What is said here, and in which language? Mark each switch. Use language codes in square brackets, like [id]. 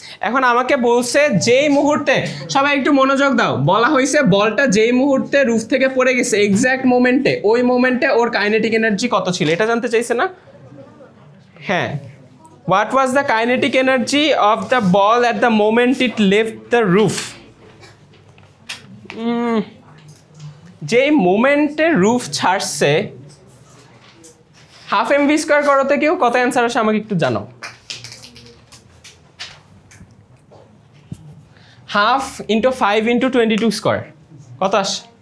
[bn] এখন আমাকে বলছে যেই মুহূর্তে, সবাই একটু মনোযোগ দাও, বলা হয়েছে বলটা যেই মুহূর্তে রুফ থেকে পড়ে গেছে এক্স্যাক্ট মোমেন্টে, ওই মোমেন্টে ওর কাইনেটিক এনার্জি কত ছিল, এটা জানতে চাইছে না? হ্যাঁ, [en] what was the kinetic energy of the ball at the moment it left the roof? [bn] যেই মোমেন্টে রুফ ছাড়ছে, হাফ mv স্কয়ার করতে কেউ কত অ্যান্সার আসে আমাকে একটু জানাও। [en] half into 5 into 22 square [bn] কত আসে?